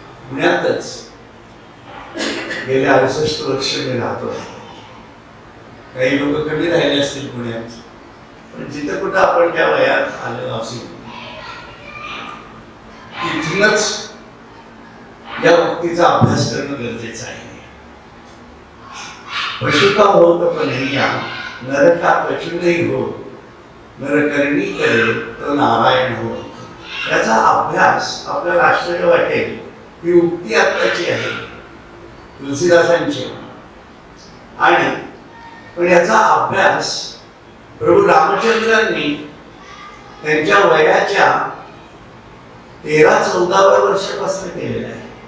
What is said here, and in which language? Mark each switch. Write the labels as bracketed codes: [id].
[mr] पुण्यातच गेले 68 वर्ष मी राहतो। काही लोक कमी राहिले असतील पुण्यात, पण जिथं कुठं आपण त्या वयात आलेलो असेल तिथूनच या उक्तीचा अभ्यास करणं गरजेचं आहे। [hi] पशु का होत कन्हैया नर का कछु नहीं हो नर करणी करे तो नारायण हो। [mr] याचा अभ्यास आपल्याला आश्चर्य वाटेल, ही उक्ती आत्ताची आहे तुलसीदासांची, आणि पण याचा अभ्यास प्रभू रामचंद्रांनी त्यांच्या वयाच्या 13-14व्या वर्षापासून केलेला आहे।